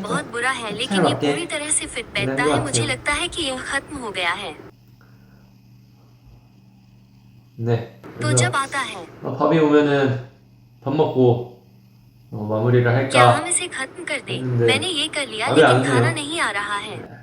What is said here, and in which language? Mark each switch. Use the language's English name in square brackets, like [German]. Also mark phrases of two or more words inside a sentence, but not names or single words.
[Hindi] बहुत बुरा है [Korean] 또 [Hindi] लेकिन ये [Korean] 맞게 [Hindi] पूरी तरह से फिट [Korean] 끝난 [Hindi] बैठता [Korean] 것 [Hindi] है। मुझे [Korean] 같아요. [Hindi] लगता है कि यह खत्म हो गया है। [Korean] 네. [Hindi] तो [Korean] 그래서 [Hindi] जब आता है [Korean] 밥이 오면은 밥 먹고 마무리를 [Hindi] क्या [Korean] 할까 [Hindi] हम इसे खत्म कर दें। [Korean] 했는데 [Hindi] मैंने ये कर लिया [Korean] 밥이 안 [Hindi] लेकिन खाना [Korean] 오네요. [Hindi] नहीं आ रहा है।